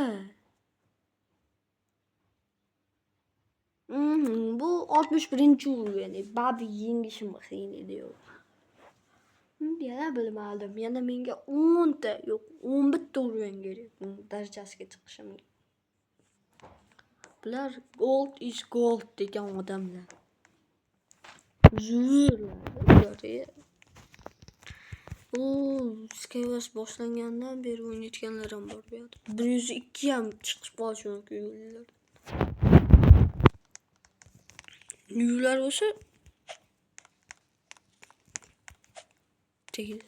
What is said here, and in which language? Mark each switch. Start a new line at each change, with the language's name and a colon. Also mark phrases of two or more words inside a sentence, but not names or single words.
Uzbek: Bu 61-o'yin. Babi yengishim qiyin edi. Yana bilmadim. Yana menga 10 ta, yo'q, 11 ta o'yin kerak. Darajasiga chiqishimga. Bular
English: gold is gold
Uzbek: degan odamlar. Zo'rlar. Skywars boshlangandan beri o'ynayotganlar ham bor bu yerda. 102 ham chiqib qolishi mumkin yo'llar. Yo'llar bo'lsa tegdi.